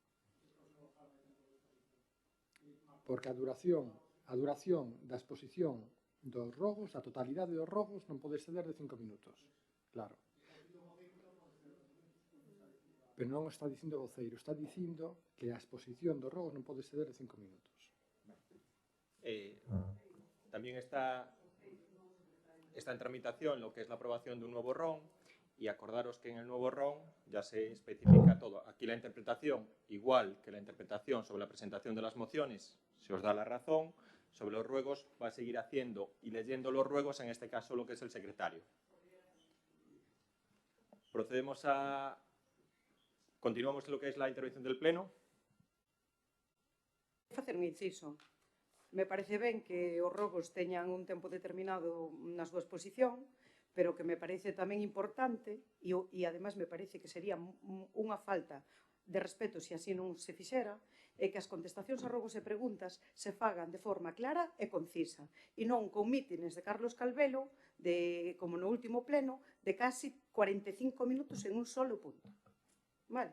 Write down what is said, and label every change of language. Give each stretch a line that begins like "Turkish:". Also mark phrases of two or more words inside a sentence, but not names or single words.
Galician: Porque a duración da exposición dos rogos, a totalidade dos rogos, non pode exceder de 5 minutos. Claro. Pero non está dicindo o voceiro, está dicindo que a exposición dos rogos non pode exceder de 5 minutos.
Spanish: También está en tramitación lo que es la aprobación de un nuevo RON, y acordaros que en el nuevo RON ya se especifica todo. Aquí la interpretación, igual que la interpretación sobre la presentación de las mociones, se os da la razón. Sobre los ruegos va a seguir haciendo y leyendo los ruegos, en este caso lo que es el secretario. Continuamos lo que es la intervención del Pleno.
Galician: Facer un inciso. Me parece ben que os rogos teñan un tempo determinado na súa exposición, pero que me parece tamén importante e ademais me parece que sería unha falta de respeto se así non se fixera, é que as contestacións a rogos e preguntas se fagan de forma clara e concisa e non con mítines de Carlos Calvelo, como no último pleno, de casi 45 minutos
Spanish: en un solo punto.